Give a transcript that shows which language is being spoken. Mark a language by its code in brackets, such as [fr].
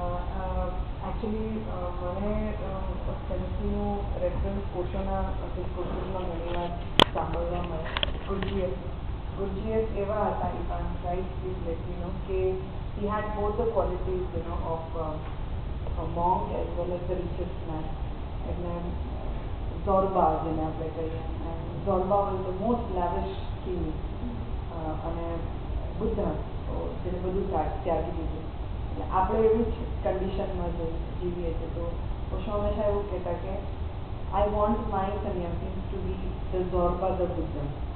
[gu] Actually મને ઓસ્પેન્સકીનું reference કોશોના કોશોમાં ઘણી વાર સાંભળવા મળે. [en] Gurdjieff [gu] એવા હતા [en] Ivan, right, please let me know, કે he had both the qualities, you know, of a monk as well as the richest man. [gu] એટલે ઝોરબા જેને આપણે કહીએ, ઝોરબા [en] was the most lavish king, [gu] અને બુદ્ધા તો જેને બધું ત્યાગી દીધું. એટલે આપણે એવી જ કન્ડિશનમાં જીવીએ છીએ. તો ઓશો હંમેશા એવું કહેતા કે [en] I want my sannyasis to be the Zorba the Buddha.